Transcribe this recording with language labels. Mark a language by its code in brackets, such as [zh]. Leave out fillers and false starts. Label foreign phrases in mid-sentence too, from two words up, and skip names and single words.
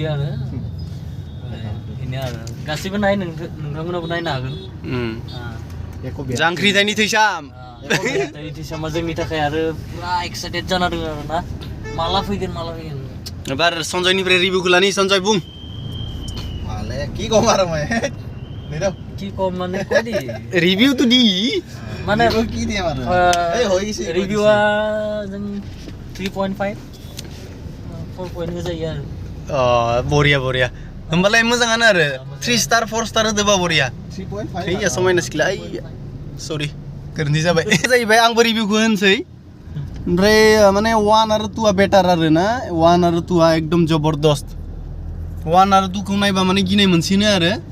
[brx] आरो बेनो आरो गासिबो नोंथांमोनाबो नायनो हागोन जांख्रिथायनि थैसाम थैसामा जोंनि थाखाय आरो पुरा एक्साइटेड जाना दङ आरो ना माला फैगोन एबार सन्जयनिफ्राय रिभिउखौ लानि सन्जय बुं माले [as] কি কম আৰু মই কি কম মানে কই দি রিভিউ তো দি মানে কি দিম আৰু এই হৈ গৈছে [brx] রিভিউआ जों 3.5 4.0 जायो आरो बरिया होमबालाय मोजाङानो आरो 3 स्टार 4 स्टार होदोबा बरिया 3.5 थैया समायना सिख्ला सरि गोरोन्थि जाबाय जाहैबाय आंबो रिभिउखौ होनसै ओमफ्राय माने 1 आरो 2 आ बेटार आरो ना 1 आरो 2 आ एकदम जबरदस्त 1 आरो 2 खौ नायबा माने गिनाय मोनसिनो आरो